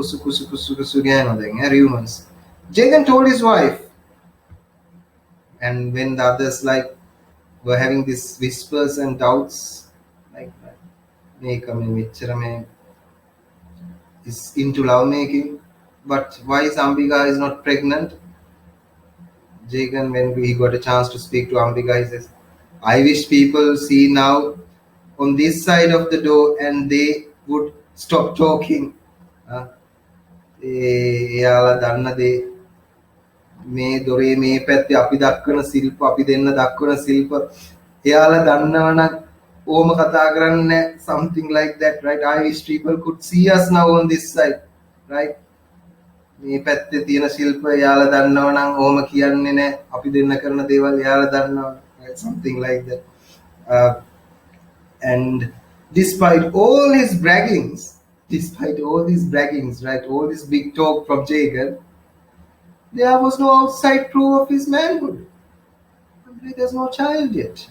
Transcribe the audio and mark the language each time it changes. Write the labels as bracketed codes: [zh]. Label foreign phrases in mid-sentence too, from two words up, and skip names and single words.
[en] Jagan told his wife, And when the others like were having these whispers and doubts, like Mekame Micharame is into lovemaking, but why is Ambika is not pregnant? Jagan, when he got a chance to speak to Ambika, he says, I wish people see now on this side of the door and they would stop talking. [si] Uh, එයාලා දන්න දේ මේ දොරේ මේ පැත්තේ අපි දක්වන ශිල්ප අපි දෙන්න දක්වන ශිල්ප එයාලා දන්නවනම් ඕම කතා කරන්නේ [en] something like that, right? I wish people could see us now on this side, right? [si] මේ පැත්තේ තියෙන ශිල්ප එයාලා දන්නවනම් ඕම කියන්නේ නැහැ අපි දෙන්න කරන දේවල් එයාලා දන්නවා, [en] right? Something like that. And despite all his braggings, right, all this big talk from Jagan, there was no outside proof of his manhood. There's no child yet.